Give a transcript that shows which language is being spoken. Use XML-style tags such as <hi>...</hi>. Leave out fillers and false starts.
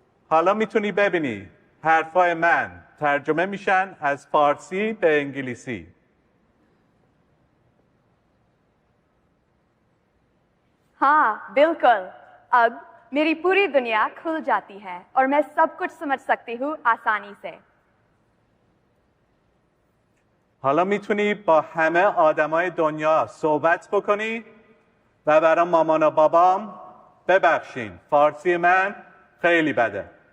<fa>حالا میتونی ببینی حرفای من ترجمه میشن از فارسی به انگلیسی.</fa> <hi>हाँ बिल्कुल अब मेरी पूरी दुनिया खुल जाती है और मैं सब कुछ समझ सकती हूँ आसानी से</hi> <fa>حالا میتونی با همه آدمای دنیا صحبت بکنی و برای مامان و بابام ببخشین فارسی من خیلی بده.</fa>